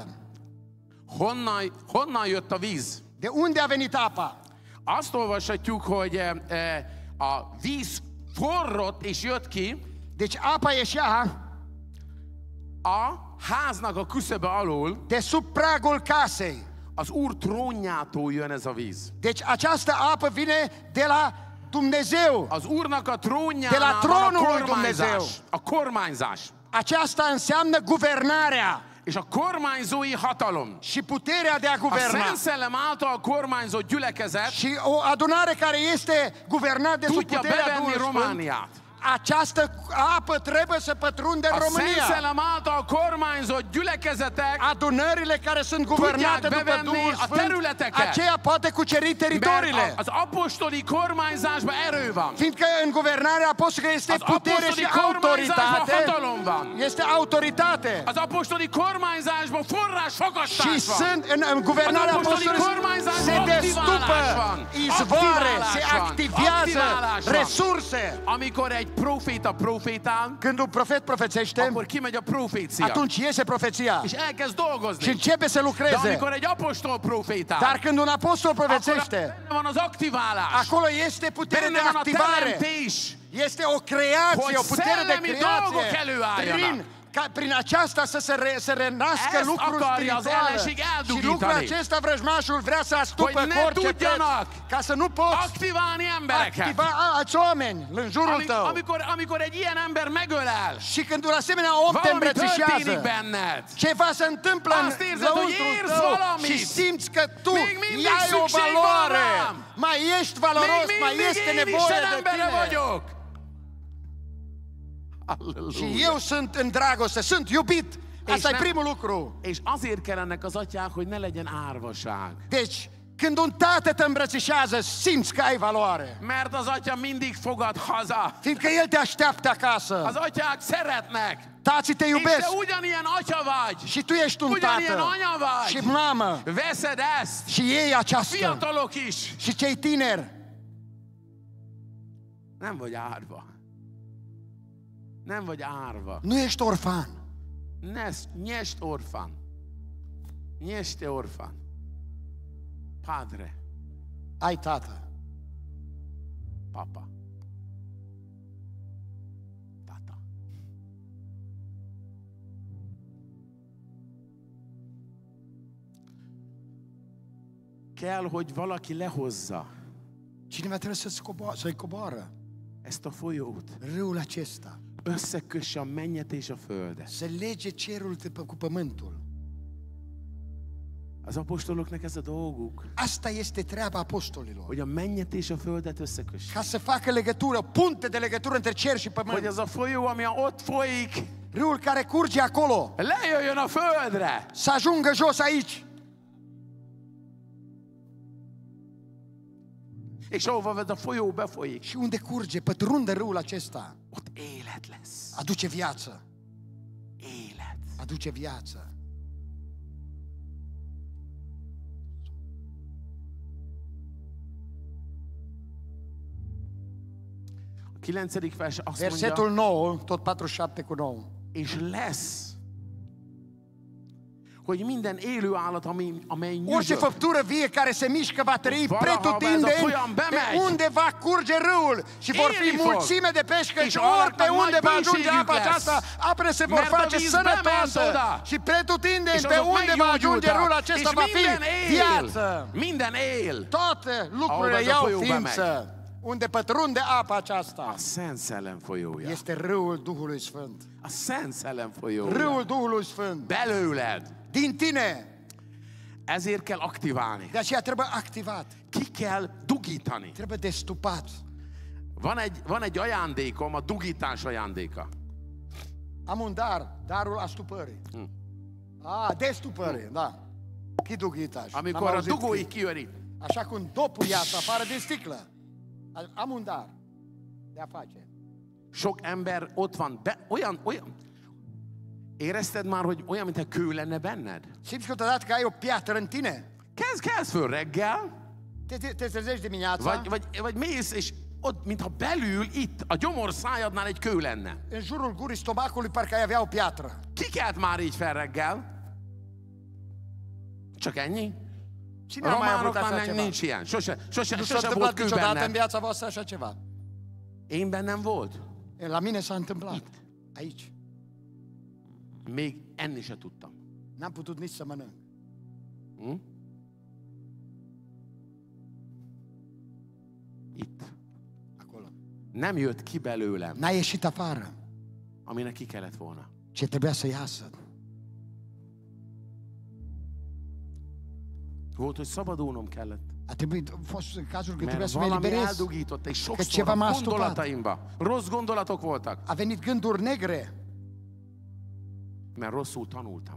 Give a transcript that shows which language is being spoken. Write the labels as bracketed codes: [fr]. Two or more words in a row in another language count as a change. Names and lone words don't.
[hu] honnan jött a víz? [ro] De unde a venit apa? [hu] Azt olvashatjuk, hogy a víz forrott és jött ki [ro] Deci apa ieșea [hu] a háznak a küszöbe alól, [ro] de sub pragul casei. [hu] az Úr trónjától jön ez a víz. [ro] Deci această apă vine de la Dumnezeu. [hu] Az Úrnak a [ro] De [hu] trónjánál [ro] la [hu] van a [ro] trónul lui Dumnezeu. [hu] kormányzás. A kormányzás. [ro] Aceasta înseamnă guvernarea [hu] És a kormányzói hatalom. [ro] și puterea de a [hu] A [ro] guverna. [hu] Szent Szellem által kormányzott gyülekezet [ro] Și o adunare care este guvernată de sub [hu] tudja [ro] puterea [hu] bevenni [ro] Duhului Sfânt, [hu] Romániát. [ro] această apă trebuie să pătrundă în [hu] A Szent [ro] România. [hu] Szellem által kormányzott gyülekezetek [ro] Adunările care sunt guvernate [hu] tudják [ro] după [hu] bevenni [ro] Duhul [hu] a [ro] Sfânt, [hu] területeket. [ro] aceea poate cuceri teritoriile. [hu] mert az apostoli kormányzásban erő van. [ro] Fiindcă în guvernarea apostolică este [hu] Az [ro] putere [hu] apostoli [ro] și [hu] kormányzásban [ro] autoritate. [hu] hatalom van. [ro] Este autoritate. [hu] Az apostoli kormányzásban [ro] Și [hu] forrásfogadás van. [ro] sunt în guvernarea [hu] Az apostoli [ro] apostolică [hu] kormányzásban [ro] se destupă [hu] aktiválás van. [ro] izvoare, [hu] Aktiválás [ro] se [hu] van. [ro] activează [hu] Aktiválás van. [ro] resurse. [hu] Amikor egy proféta profétál, [ro] Când un profet profețește, [hu] akkor kimegy a profécia. [ro] atunci iese profeția [hu] És elkezd [ro] și [hu] dolgozni. [ro] începe să [hu] De [ro] lucreze. [hu] amikor egy apostol profétál, [ro] Dar când un apostol [hu] akkor [ro] profețește, [hu] benne van az aktiválás. [ro] acolo este putere de [hu] Benne van a [ro] activare. [hu] teremtés. [ro] Este o creație, o putere de [hu] Hogy szellemi dolgok [ro] creație. [hu] előálljanak. [ro] Prin aceasta să se renască [hu] Ezt [ro] lucruri [hu] akarja az [ro] spirituale. [hu] ellenség [ro] Și [hu] eldugítani. [ro] lucrul acesta vrăjmașul vrea să astupă [hu] Hogy [ro] cu [hu] ne [ro] orice preț. [hu] tudjanak [ro] Ca să nu poți [hu] aktiválni embereket. [ro] activa alți oameni în jurul tău. [hu] Amikor egy ilyen ember megölel, [ro] Și când un asemenea om te [hu] valami [ro] îmbrățișează, [hu] történik benned. [ro] ceva se întâmplă în [hu] Azt érzed, hogy [ro] lăuntrul [hu] érsz [ro] tău [hu] valamit. [ro] și simți că tu [hu] Még mindig [ro] ai o [hu] szükség van [ro] valoare, [hu] rám. [ro] mai ești valoros, [hu] Még [ro] mai [hu] mindig [ro] este [hu] én [ro] nevoie [hu] Isten [ro] de [hu] embere [ro] tine. [hu] vagyok. [ro] Și [hu] Halleluja. [ro] eu sunt în dragoste, sunt iubit. Asta e [hu] nem- [ro] primul lucru. [hu] És azért kellenek az atyák, hogy ne legyen árvaság. [ro] Deci, când un tată te îmbrățișează, simți că ai valoare. [hu] Mert az atya mindig fogad haza. [ro] Fiindcă el te așteaptă acasă. [hu] Az atyák szeretnek. [ro] Tații te [hu] És [ro] iubesc. [hu] te ugyanilyen atya vagy. [ro] Și tu ești un [hu] Ugyanilyen [ro] tată. [hu] anya vagy. [ro] Și mamă. [hu] Veszed ezt. [ro] Și ei aceasta. [hu] Fiatalok is. [ro] Și cei tineri. [hu] Nem vagy árva. Nem vagy árva. [ro] Nu ești orfan. Nie ești orfan. Nie ești orfan. Padre. Ai tată. Papa. Tata. [hu] Kell, hogy valaki lehozza [ro] Cineva trebuie să-i coboară [hu] ezt a folyót. [ro] râul acesta. [hu] Összekösse a mennyet és a földet. [ro] Să lege cerul cu pământul. [hu] Az apostoloknak ez a dolguk, [ro] Asta este treaba apostolilor. [hu] hogy a mennyet és a földet összekösse. [ro] Ca să facă legătură, punte de legătură între cer și [hu] Hogy [ro] pământ. [hu] ez a folyó, ami ott folyik, [ro] Râul care curge acolo, [hu] lejöjjön a földre. [ro] să ajungă jos aici. [hu] És ahova ez a folyó befolyik, [ro] Și unde curge, pătrunde râul acesta, [hu] ott élet lesz. [ro] aduce viață. [hu] Élet. [ro] Aduce viață. [hu] A 9. vers azt [ro] Versetul [hu] mondja, [ro] 9, tot 47:9. [hu] és lesz, hogy minden élő állat, amely [ro] Orice [hu] nyüzsög, [ro] făptură vie care se mișcă va trăi [hu] Valaha [ro] pretutindeni [hu] ez a folyam bemegy. [ro] pe unde va curge râul și vor fi [hu] Élni fog. [ro] mulțime de peșcă [hu] És [ro] și ori pe [hu] annak [ro] unde [hu] nagy [ro] va ajunge [hu] bőségük [ro] apa [hu] lesz. [ro] aceasta, apele se vor [hu] Mert a [ro] face [hu] víz [ro] sănătoasă [hu] bement oda. [ro] și pretutindeni [hu] és [ro] pe [hu] azok [ro] unde va ajunge râul [hu] meggyógyultak, [ro] acesta [hu] és [ro] va fi [hu] minden él, [ro] viață. [hu] minden él, [ro] Toate lucrurile [hu] Ahol ez a [ro] iau [hu] folyó [ro] ființă. Unde pătrunde apa [hu] a [ro] aceasta [hu] Szent Szellem folyója. [ro] este râul Duhului Sfânt. [hu] A Szent Szellem folyója. [ro] Râul Duhului Sfânt. [hu] Belőled. [ro] Din tine. [hu] Ezért kell aktiválni. [ro] De aceea trebuie activat. [hu] Ki kell dugítani. [ro] Trebuie destupat. [hu] Van egy ajándékom, a dugítás ajándéka. [ro] Am un dar, darul astupării. Destupării, da. Chidughitaj. [hu] Amikor a dugói kiöri. [ro] Așa cum dopul iasă afară din sticlă. Am un dar de a face. [hu] Sok ember ott van, olyan, érezted már, hogy olyan, mintha kő lenne benned? [ro] Simți câteodată că ai o piatră în tine? [hu] Kezd föl reggel, [ro] Te trezești dimineața, [hu] vagy mész, és ott, mintha belül, itt, a gyomorszájadnál egy kő lenne. [ro] în jurul gurii stomacului parcă ai avea o piatră. [hu] Ki kelt már így fel reggel? Csak ennyi? [ro] Cine a mai avut așa [hu] Románoknál [ro] ceva? [hu] nincs ilyen. [ro] Nu [hu] Sose [ro] s-a [hu] volt [ro] întâmplat [hu] kő [ro] niciodată în [hu] benned. [ro] viața voastră așa ceva. [hu] Én bennem volt. [ro] La mine s-a întâmplat. Aici. [hu] Még enni se tudtam. [ro] N-am putut nici să mănânc. [hu] Itt. [ro] Acolo. [hu] Nem jött ki belőlem, [ro] N-a ieșit afară [hu] aminek ki kellett volna. [ro] ce trebuia să iasă. [hu] Volt, hogy szabadulnom kellett. [ro] A fost cazul că trebuia [hu] Mert [ro] să mă [hu] valami [ro] eliberez. [hu] eldugított, és [ro] Că [hu] sokszor [ro] ceva m-a [hu] a [ro] astupat. [hu] gondolataimba rossz gondolatok voltak, [ro] A venit gânduri negre, [hu] mert rosszul tanultam.